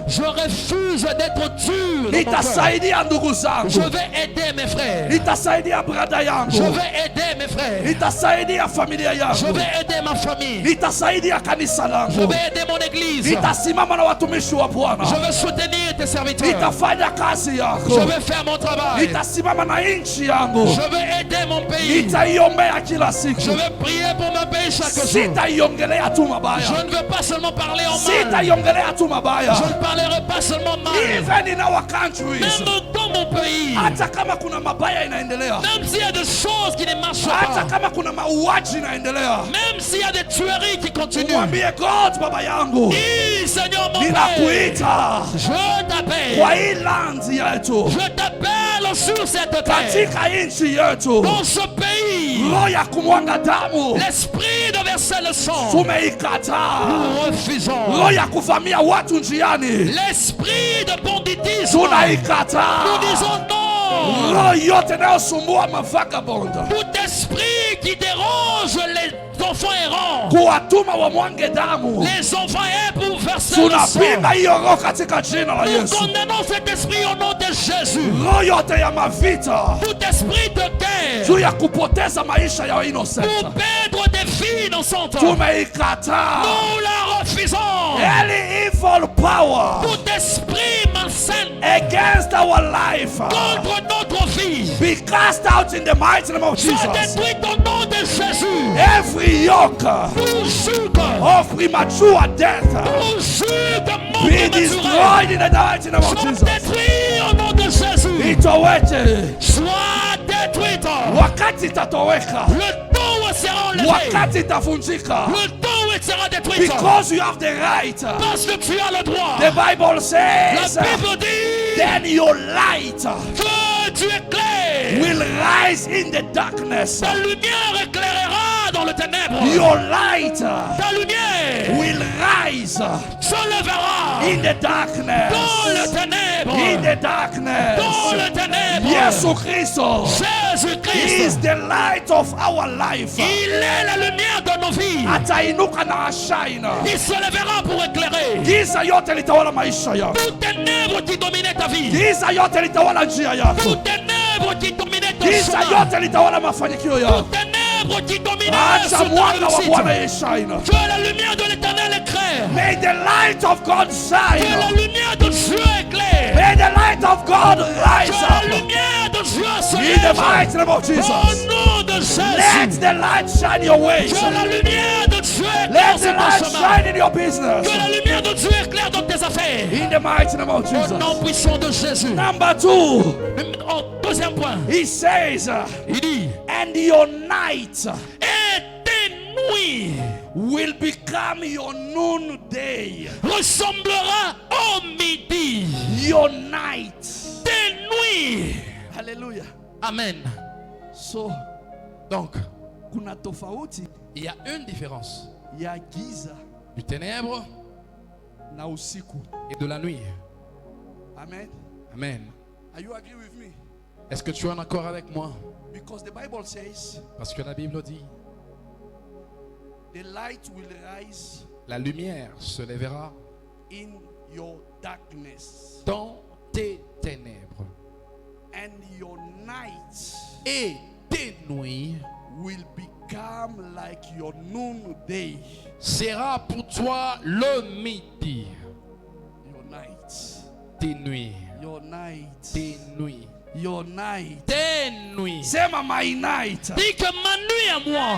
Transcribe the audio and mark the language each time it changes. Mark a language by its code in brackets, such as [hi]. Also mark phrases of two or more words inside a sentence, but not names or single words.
[fr] Je refuse d'être dur. dans mon cœur. [sw] nitasaidia ndugu [fr] Je [sw] zangu, [fr] vais aider mes frères. [sw] nitasaidia brada [fr] Je [sw] yangu, [fr] vais aider mes frères. [sw] nitasaidia familia [fr] Je [sw] yangu, [fr] vais aider ma famille. [sw] nitasaidia kanisa [fr] Je [sw] langu, [fr] vais aider mon église. [sw] nitasimama na watumishi wa [fr] Je [sw] Bwana, [fr] vais soutenir tes serviteurs. [sw] nitafanya kazi [fr] Je [sw] yako, [fr] vais faire mon travail. [sw] nitasimama na nchi yangu, [fr] Je vais aider mon pays. [sw] nitaiombea kila siku, [fr] Je vais prier pour mon pays chaque jour. [sw] sitaiongelea tu [fr] Je [sw] mabaya, [fr] ne veux pas seulement parler en mal. [sw] sitaiongelea tu mabaya, [fr] Je ne parlerai pas seulement mal. [en] even in our countries, [fr] Même dans mon pays. [sw] hata kama kuna mabaya inaendelea, [fr] Même s'il y a des choses qui ne marchent [sw] hata [fr] pas. [sw] kama kuna mauaji inaendelea, [fr] Même s'il y a des tueries qui continuent. [sw] mwambie God, baba yangu, [fr] Dis, Seigneur mon Père, [sw] ninakuita [fr] je t'appelle. [sw] kwa hii land yetu, [fr] Je t'appelle sur cette terre. [sw] katika nchi yetu, [fr] Dans ce pays. [sw] roho ya kumwanga damu [fr] L'esprit de verser le sang. [sw] tumeikataa, [fr] Nous refusons. [sw] roho ya kuvamia watu njiani [fr] L'esprit de banditisme. [sw] tunaikataa, [fr] Nous disons non. [sw] roho yote inayosumbua mavagabond [fr] Tout esprit qui dérange les enfants errants. [sw] kuwatuma wamwange damu, [fr] Les enfants errants pour verser le sang. [sw] tunapinga hiyo roho katika jina la [fr] Nous [sw] Yesu. [fr] condamnons cet esprit au nom de Jésus. [sw] Roho yote ya mavita [fr] Tout esprit de guerre [sw] juu ya kupoteza maisha ya innocent [fr] pour perdre des vies innocentes. [sw] tumeikataa. [fr] Nous la refusons. [en] Any evil power [fr] Tout esprit malsain [en] against our life [fr] contre notre vie [en] be cast out in the mighty name of [fr] soit [en] Jesus. [fr] détruite au nom de Jésus. [en] Every yoke [fr] Tout joug, [en] of premature death [fr] tout joug de mort [en] be [fr] prématurée [en] destroyed in the mighty name of [fr] soit [en] Jesus. [fr] détruit au nom de Jésus. [sw] Itoweke [fr] Soit détruite. [sw] wakati itatoweka, [fr] Le temps où elle sera enlevée. [sw] wakati itavunjika, [fr] Le temps où elle sera détruite. [en] because you have the right. [fr] Parce que tu as le droit. [en] The Bible [fr] La [en] says, [fr] Bible dit [en] then your light [fr] que tu éclaires. [en] will rise in the darkness. [fr] Ta lumière éclairera dans le ténèbre. [en] Your light [fr] Ta lumière [en] will rise [fr] s'enlèvera [en] in the darkness. [fr] dans le ténèbre. [en] In the [fr] Dans [en] darkness. [fr] le ténèbre. [en] Yesu Kristo is [fr] Jésus-Christ. [en] the light of our life. [fr] Il est la lumière de nos vies. [sw] Atainuka na ashaina. [fr] Il se lèvera pour éclairer. [sw] Giza yote litawala maisha yako. [fr] Tout ténèbre qui dominait ta vie. [sw] Giza yote litawala njia yako. [fr] Tout ténèbre qui dominait ton [sw] Giza [fr] chemin. [sw] yote litawala mafanikio yako. [fr] Tout ténèbre qui dominait [sw] Acha [fr] sur ta [sw] mwanga wa Bwana [fr] réussite. [sw] yeshine. [fr] Que la lumière de l'éternel éclaire. [en] May the light of God [fr] Que la [en] shine. [fr] lumière de Dieu éclaire. [en] May the light of God rise [fr] Que la [en] up. [fr] lumière de Dieu se [en] In the [fr] lève. [en] mighty name of [fr] Au [en] Jesus. [fr] nom de Jésus. [en] Let the light shine your ways. [fr] Que la lumière de Dieu éclaire [en] Let the [fr] sur [en] light [fr] ton chemin. [en] shine in your business. [fr] Que la lumière de Dieu éclaire dans tes affaires. [en] In the mighty name of [fr] Au nom [en] Jesus. [fr] puissant de Jésus. [en] Number 2, [fr] Deuxième point. [en] he says, [fr] Il dit, [en] and your night [fr] et tes nuits [en] will become your noonday. [fr] ressemblera au midi. [en] Your night. [fr] Tes nuits. [en] Hallelujah. [fr] Amen. [en] So, [fr] Donc, [sw] kuna tofauti [fr] il y a une différence [sw] ya giza [fr] du ténèbre [sw] na usiku. [fr] et de la nuit. [sw] Amen. [fr] Amen. [en] Are you agree with me? [fr] Est-ce que tu es en accord avec moi? [en] Because the Bible says [fr] Parce que la Bible dit, [en] the light will rise [fr] la lumière se lèvera [en] in your darkness, [fr] dans tes ténèbres. [en] and your night [fr] Et tes nuits [en] will become like your noonday. [fr] sera pour toi le midi. [en] Your night. [fr] Tes nuits. [en] Your night. [fr] Tes nuits. [en] your night. [fr] tes nuits. [sw] Sema [en] my night [fr] Dis que ma nuit à moi